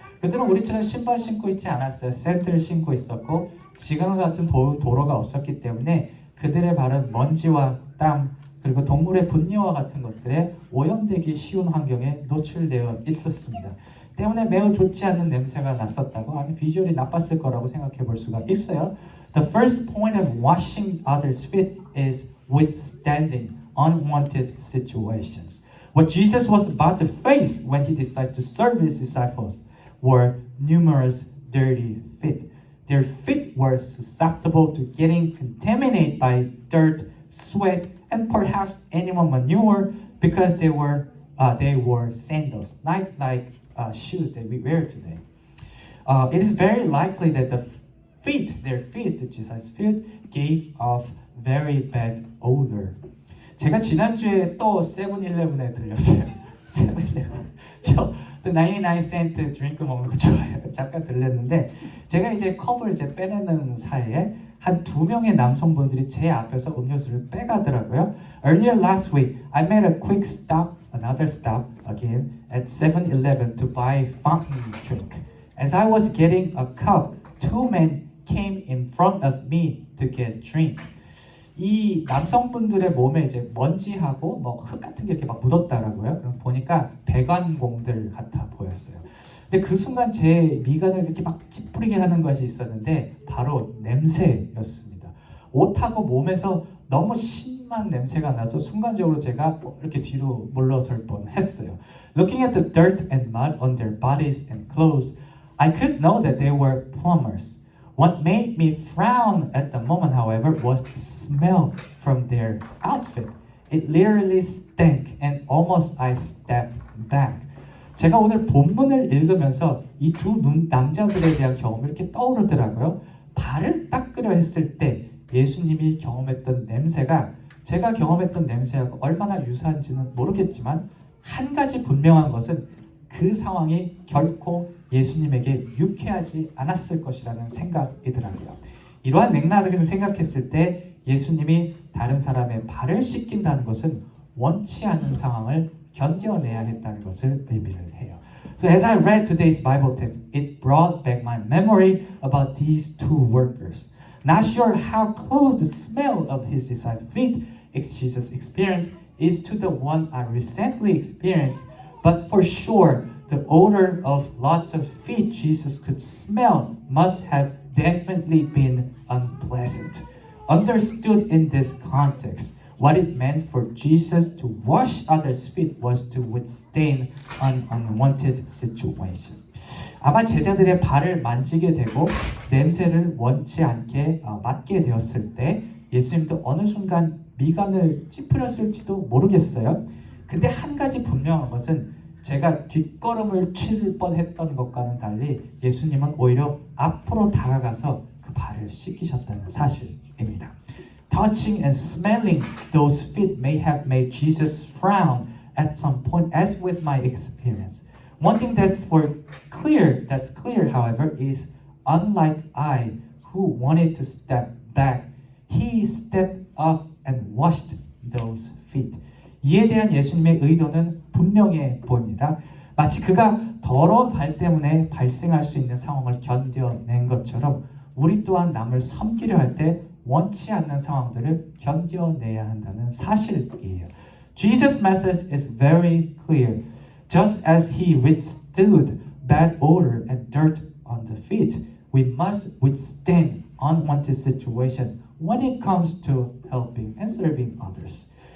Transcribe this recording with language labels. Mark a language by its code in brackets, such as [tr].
[ko] 그들은 우리처럼 신발 신고 있지 않았어요. 샌들을 신고 있었고 지금과 같은 도로가 없었기 때문에 그들의 발은 먼지와 땀 그리고 동물의 분뇨와 같은 것들에 오염되기 쉬운 환경에 노출되어 있었습니다. 때문에 매우 좋지 않은 냄새가 났었다고, 아니 비주얼이 나빴을 거라고 생각해 볼 수가 있어요. [en] The first point of washing others' feet is withstanding unwanted situations. What Jesus was about to face when he decided to serve his disciples were numerous dirty feet. Their feet were susceptible to getting contaminated by dirt, sweat, and perhaps animal manure because they wore sandals, not like shoes that we wear today. It is very likely that their feet, the Jesus' feet, gave off very bad odor. [ko] 제가 지난주에 또 세븐일레븐에 들렸어요. 세븐일레븐. 저 99센트 드링크 먹는 거 좋아해요. 잠깐 들렸는데 제가 이제 컵을 이제 빼내는 사이에 한 두 명의 남성분들이 제 앞에서 음료수를 빼가더라고요. [en] Earlier last week, I made a quick stop, another stop again at 7-Eleven to buy fountain drink. As I was getting a cup, two men came in front of me to get drink. [ko] 이 남성분들의 몸에 이제 먼지하고 뭐 흙 같은 게 이렇게 막 묻었다라고요. 그럼 보니까 배관공들 같아 보였어요. 근데 그 순간 제 미간을 이렇게 막 찌푸리게 하는 것이 있었는데 바로 냄새였습니다. 옷하고 몸에서 너무 심한 냄새가 나서 순간적으로 제가 이렇게 뒤로 물러설 뻔했어요. [en] Looking at the dirt and mud on their bodies and clothes, I could know that they were plumbers. What made me frown at the moment, however, was the smell from their outfit. It literally stank and almost I stepped back. [ko] 제가 오늘 본문을 읽으면서 이 두 남자들에 대한 경험이 이렇게 떠오르더라고요. 발을 닦으려 했을 때 예수님이 경험했던 냄새가 제가 경험했던 냄새하고 얼마나 유사한지는 모르겠지만 한 가지 분명한 것은 그 상황이 결코 예수님에게 유쾌하지 않았을 것이라는 생각이더라고요. 이러한 맥락에서 생각했을 때 예수님이 다른 사람의 발을 씻긴다는 것은 원치 않는 상황을 견뎌내야 했다는 것을 의미를 해요. [en] So as I read today's Bible text, it brought back my memory about these two workers. Not sure how close the smell of his disciples' feet Jesus experienced is to the one I recently experienced, but for sure, the odor of lots of feet Jesus could smell must have definitely been unpleasant. Understood in this context, what it meant for Jesus to wash others' feet was to withstand an unwanted situation. [ko] 아마 제자들의 발을 만지게 되고 냄새를 원치 않게 맡게 되었을 때 예수님도 어느 순간 미간을 찌푸렸을지도 모르겠어요. 근데 한 가지 분명한 것은 제가 뒷걸음을 칠 뻔했던 것과는 달리 예수님은 오히려 앞으로 다가가서 그 발을 씻기셨다는 사실입니다. [en] Touching and smelling those feet may have made Jesus frown at some point, as with my experience. One thing that's clear, however, is unlike I, who wanted to step back, he stepped up and washed those feet. [ko] 이에 대한 예수님의 의도는 분명해 보입니다. 마치 그가 더러운 발 때문에 발생할 수 있는 상황을 견뎌낸 것처럼 우리 또한 남을 섬기려 할 때 원치 않는 상황들을 견뎌내야 한다는 사실이에요. [en] Jesus' message is very clear. Just as he withstood bad odor and dirt on the feet, we must withstand unwanted situation when it comes to helping and serving others.